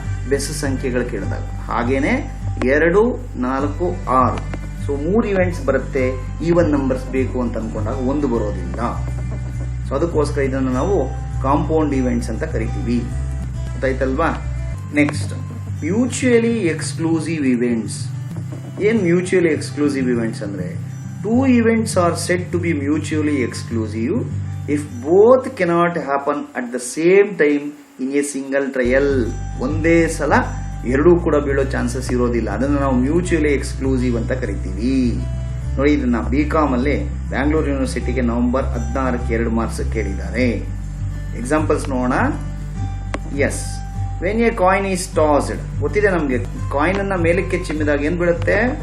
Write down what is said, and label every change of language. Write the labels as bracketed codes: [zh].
[kn] ಬೆಸ ಸಂಖ್ಯೆಗಳು ಕೇಳಿದಾಗ. ಹಾಗೇನೆ 2, 4, 6 ಸೊ 3 ಈವೆಂಟ್ಸ್ ಬರುತ್ತೆ. ಈವನ್ ನಂಬರ್ಸ್ ಬೇಕು ಅಂತ ಅನ್ಕೊಂಡಾಗ 1 ಬರೋದಿಲ್ಲ. ಸೊ ಅದಕ್ಕೋಸ್ಕರ ಇದನ್ನು ನಾವು ಕಾಂಪೌಂಡ್ ಈವೆಂಟ್ಸ್ ಅಂತ ಕರಿತೀವಿ. ಗೊತ್ತಾಯ್ತಲ್ವಾ? [en] Next, mutually exclusive events. ಏನ್ mutually exclusive events ಅಂದ್ರೆ, 2 events are said to be mutually exclusive if both cannot happen at the same time in a single trial. [kn] ಒಂದೇ ಸಲ 2 ಕೂಡ ಬೀಳೋ ಚಾನ್ಸಸ್ ಇರೋದಿಲ್ಲ. ಅದನ್ನು ನಾವು ಮ್ಯೂಚುಯಲಿ ಎಕ್ಸ್ಕ್ಲೂಸಿವ್ ಅಂತ ಕರಿತೀವಿ. ನೋಡಿ, ಇದನ್ನ BCom ಅಲ್ಲಿ ಬ್ಯಾಂಗ್ಳೂರು ಯೂನಿವರ್ಸಿಟಿಗೆ ನವೆಂಬರ್ 16ಕ್ಕೆ 2 ಮಾರ್ಕ್ಸ್ ಕೇಳಿದ್ದಾರೆ. ಎಕ್ಸಾಂಪಲ್ಸ್ ನೋಡೋಣ. [en] yes, when a coin is tossed, [kn] ಗೊತ್ತಿದೆ ನಮ್ಗೆ, ಕಾಯಿನ್ ಅನ್ನ ಮೇಲಕ್ಕೆ ಚಿಮ್ಮಿದಾಗ ಏನ್ ಬೀಳುತ್ತೆ?